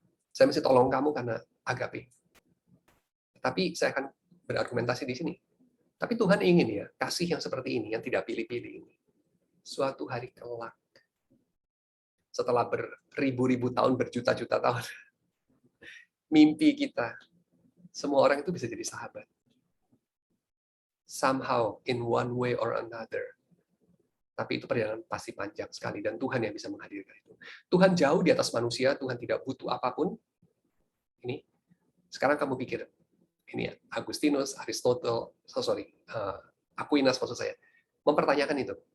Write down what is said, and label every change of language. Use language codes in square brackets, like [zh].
[id] Saya mesti tolong kamu karena agape. Tapi saya akan berargumentasi di sini. Tapi Tuhan ingin ya, kasih yang seperti ini, yang tidak pilih-pilih ini. Suatu hari kelak, setelah beribu-ribu tahun, berjuta-juta tahun, mimpi kita, semua orang itu bisa jadi sahabat. [en] Somehow, in one way or another. [id] Tapi itu perjalanan pasti panjang sekali, dan Tuhan yang bisa menghadirkan itu. Tuhan jauh di atas manusia, Tuhan tidak butuh apapun. Ini, sekarang kamu pikir, ini ya, Agustinus, Aristotle, Aquinas maksud saya, mempertanyakan itu.